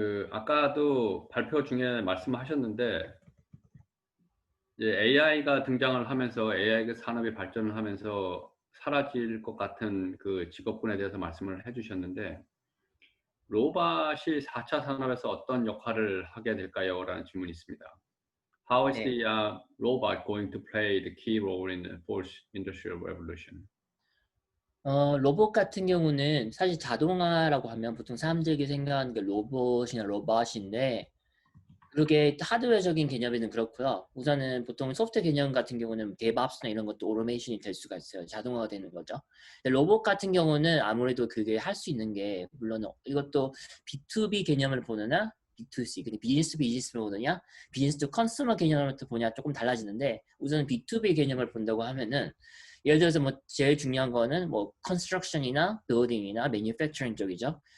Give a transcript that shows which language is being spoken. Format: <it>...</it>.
<ko>아까도 발표 중에 말씀하셨는데, 이제 AI가 등장을 하면서 AI 산업이 발전을 하면서 사라질 것 같은 그 직업군에 대해서 말씀을 해주셨는데, 로봇이 4차 산업에서 어떤 역할을 하게 될까요? 라는 질문이 있습니다.</ko> <en>How is</en> <ko>네.</ko> <en>the robot going to play the key role in the fourth industrial revolution?</en> <ko>로봇 같은 경우는 사실 자동화라고 하면 보통 사람들이 생각하는 게 로봇이나 로봇인데 그렇게 하드웨어적인 개념에는 그렇고요. 우선은 보통 소프트 개념 같은 경우는 DevOps나 이런 것도 오토메이션이 될 수가 있어요. 자동화가 되는 거죠. 근데 로봇 같은 경우는 아무래도 그게 할 수 있는 게 물론 이것도 B2B 개념을 보느냐 B2C, 근데 비즈니스 비즈니스를 보느냐 비즈니스 투 컨슈머 개념을 보냐 조금 달라지는데 우선 B2B 개념을 본다고 하면은 예를 들어서 뭐 제일 중요한 거는 뭐 컨스트럭션이나 빌딩이나 매니팩처링 쪽이죠.</ko>